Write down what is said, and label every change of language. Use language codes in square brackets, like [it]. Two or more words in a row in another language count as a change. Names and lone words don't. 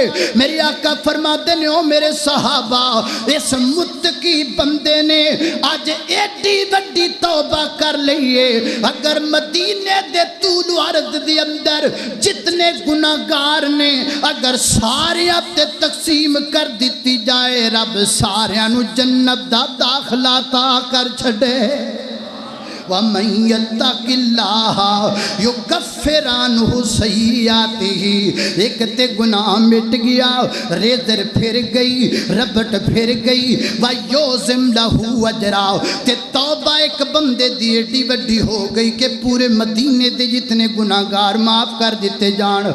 [pa] ਮੇਰੇ ਆਕਾ ਫ਼ਰਮਾਤੇ ਨੇ ਓ ਮੇਰੇ ਸਹਾਬਾ ਇਸ ਮੁੱਤਕੀ ਬੰਦੇ ਨੇ ਅੱਜ ਏਡੀ ਵੱਡੀ ਤੌਬਾ ਕਰ ਲਏ। ਅਗਰ ਮਦੀਨੇ ਦੇ ਤੂਲ ਅਰਜ਼ ਦੇ ਅੰਦਰ ਜਿਤਨੇ ਗੁਨਾਹਗਾਰ ਨੇ ਅਗਰ ਸਾਰੇ ਤੇ ਤਕਸੀਮ ਕਰ ਦਿੱਤੀ ਜਾਏ ਰੱਬ ਸਾਰਿਆਂ ਨੂੰ ਜੰਨਤ ਦਾ ਦਾਖ਼ਲਾ ਤਾਂ ਕਰ ਛੱਡੇ। [ar] ومن يتق الله يكفر عنه سيئاته. [pa] ਇਕ ਤੇ ਗੁਨਾਹ ਮਿਟ ਗਿਆ ਰੇਜ਼ਰ ਫਿਰ ਗਈ ਰਬੜ ਫਿਰ ਗਈ [ar] ويعظم له أجرا [pa] ਤੇ ਤੌਬਾ ਇਕ ਬੰਦੇ ਦੀ ਏਡੀ ਵੱਡੀ ਹੋ ਗਈ ਕਿ ਪੂਰੇ ਮਦੀਨੇ ਦੇ ਜਿਤਨੇ ਗੁਨਾਹਗਾਰ ਮਾਫ਼ ਕਰ ਦਿੱਤੇ ਜਾਣ।